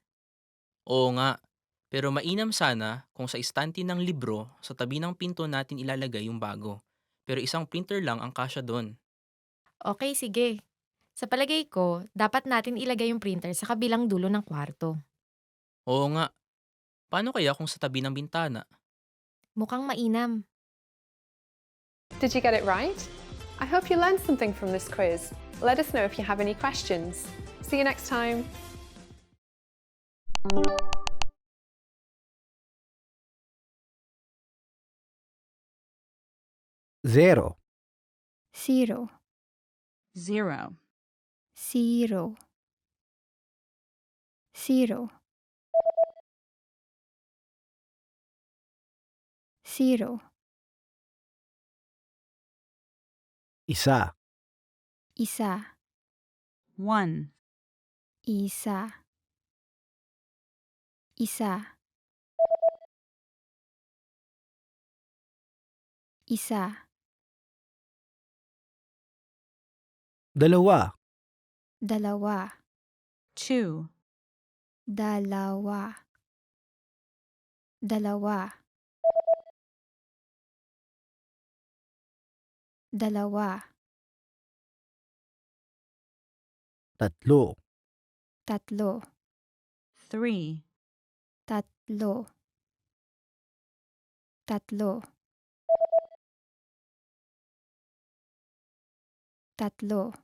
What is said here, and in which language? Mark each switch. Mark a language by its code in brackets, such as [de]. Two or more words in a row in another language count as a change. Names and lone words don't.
[tl] Oo nga, pero mainam sana kung sa istante ng libro sa tabi ng pinto natin ilalagay yung bago. Pero isang printer lang ang kasya doon. Okay, sige. Sa palagay ko, dapat natin ilagay yung printer sa kabilang dulo ng kwarto. Oo nga, paano kaya kung sa tabi ng bintana? Mukhang mainam. [en] Did you get it right? I hope you learned something from this quiz. Let us know if you have any questions. See you next time. Zero, Zero, Zero. zero, zero, zero, [tl] isa, isa, [en] One. [tl] isa, isa, isa, dalawa, dalawa, [en] Two. [tl] dalawa, dalawa, dalawa, tatlo, tatlo, [en] Three. [tl] tatlo, tatlo, tatlo,